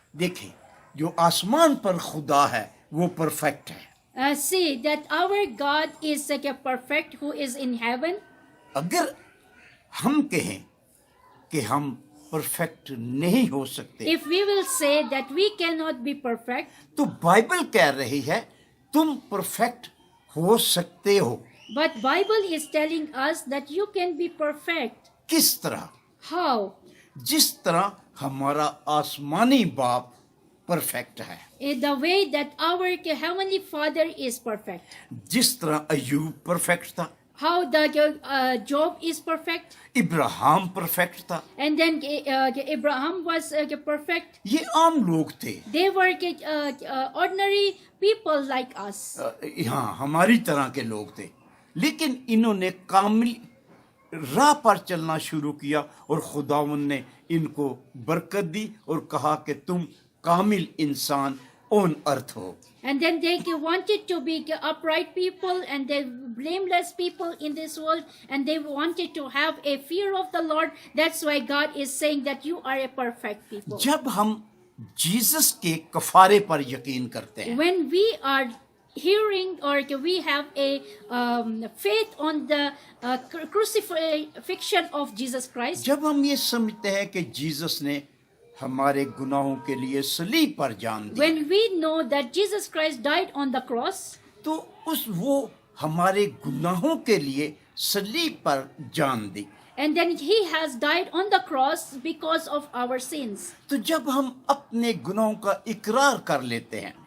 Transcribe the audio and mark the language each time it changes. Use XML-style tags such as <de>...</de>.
<hi>देखिए, जो आसमान पर खुदा है वो परफेक्ट है।</hi> <en>See that our God is like a perfect who is in heaven.</en> <hi>अगर हम कहें कि हम परफेक्ट नहीं हो सकते,</hi> <en>If we will say that we cannot be perfect,</en> <hi>तो बाइबल कह रही है तुम परफेक्ट हो सकते हो।</hi> <en>but Bible is telling us that you can be perfect.</en> <hi>किस तरह?</hi> <en>How?</en> <hi>जिस तरह हमारा आसमानी बाप परफेक्ट है,</hi> <en>In the way that our heavenly Father is perfect.</en> <hi>जिस तरह अय्यूब परफेक्ट था,</hi> <en>How the Job is perfect,</en> <hi>Ibrahim perfect था,</hi> <en>and then Abraham was perfect.</en> <hi>ये आम लोग थे,</hi> <en>They were ordinary people like us.</en> <hi>यहाँ हमारी तरह के लोग थे, लेकिन इन्होंने कामिल राह पर चलना शुरू किया और खुदावंद ने इनको बरकत दी और कहा कि तुम कामिल इंसान</hi> <en>on earth</en> <hi>हो।</hi> <en>And then they wanted to be upright people and they blameless people in this world, and they wanted to have a fear of the Lord. That's why God is saying that you are a perfect people.</en> <hi>जब हम Jesus के कफारे पर यकीन करते हैं,</hi> <en>When we are hearing or we have a faith on the crucifixion of Jesus Christ,</en> <hi>जब हम ये समझते हैं कि जीसस ने हमारे गुनाहों के लिए सलीब पर जान दी,</hi> <en>when we know that Jesus Christ died on the cross,</en> <hi>तो वो हमारे गुनाहों के लिए सलीब पर जान दी।</hi> <en>and then he has died on the cross because of our sins.</en> <hi>तो जब हम अपने गुनाहों का इकरार कर लेते हैं,</hi>